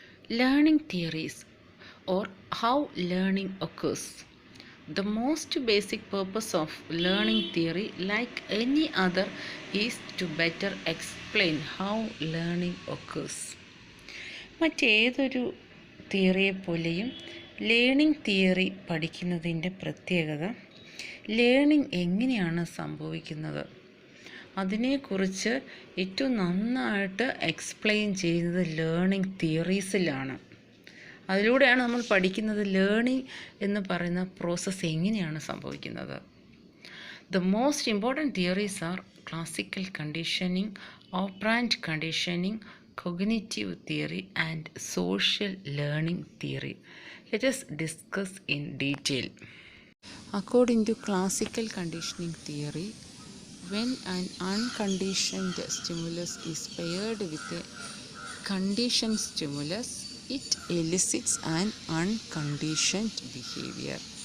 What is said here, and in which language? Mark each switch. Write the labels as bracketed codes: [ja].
[en] Learning theories or how learning occurs. The most basic purpose of learning theory, like any other, is to better explain how learning occurs. [ml] മറ്റേതൊരു തിയറിയെ പോലെയും learning theory പഠിക്കുന്നതിൻ്റെ പ്രത്യേകത learning എങ്ങനെയാണ് സംഭവിക്കുന്നത് അതിനെക്കുറിച്ച് ഏറ്റവും നന്നായിട്ട് explain ചെയ്യുന്നത് ലേണിംഗ് തിയറീസിലാണ്. അതിലൂടെയാണ് നമ്മൾ പഠിക്കുന്നത് ലേണിംഗ് എന്ന് പറയുന്ന പ്രോസസ്സ് എങ്ങനെയാണ് സംഭവിക്കുന്നത്. [en] The most important theories are classical conditioning, operant conditioning, cognitive theory and social learning theory. Let us discuss in detail. According to classical conditioning theory, when an unconditioned stimulus is paired with a conditioned stimulus, it elicits an unconditioned behavior.